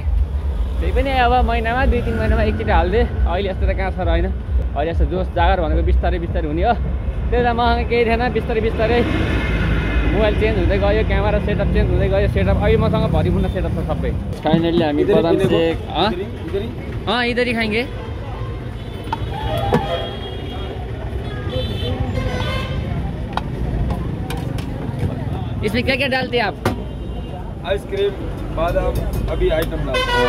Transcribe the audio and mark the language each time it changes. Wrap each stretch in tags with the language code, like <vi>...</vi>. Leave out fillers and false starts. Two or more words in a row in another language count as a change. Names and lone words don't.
<ne>त्यही पनि अब महिनामा 2-3 महिनामा एकचोटि हाल्दै। अहिले यस्तो त कहाँ छ र होइन। अहिले यस्तो जोस जागर भनेको बिस्तारै बिस्तारै हुने हो। त्यही त मसँग केही थिएन, बिस्तारै बिस्तारै</ne> <en>mobile change</en> <ne>हुँदै गयो,</ne> <en>camera setup change</en> <ne>हुँदै गयो। सेटअप अहिले मसँग भरिपूर्ण सेटअप छ सबै।</ne> <hi>फाइनली हामी बदाम सेक इधर ही खाएंगे। इसमें क्या क्या डालते हैं आप? आइसक्रीम, बादाम, अभी आइटम डालते हैं।</hi>